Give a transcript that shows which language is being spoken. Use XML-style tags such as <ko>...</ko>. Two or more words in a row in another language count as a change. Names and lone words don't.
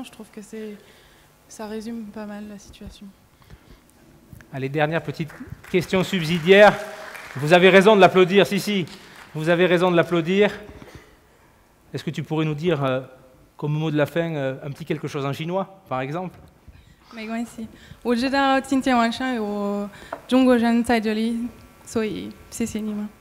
<fr>Je trouve que ça résume pas mal la situation. Allez, dernière petite question subsidiaire. Vous avez raison de l'applaudir, si, vous avez raison de l'applaudir. Est-ce que tu pourrais nous dire, comme mot de la fin, un petit quelque chose en chinois, par exemple?</fr> <zh>没关系，我知道今天晚上有中国人在这里，所以谢谢你们。</zh>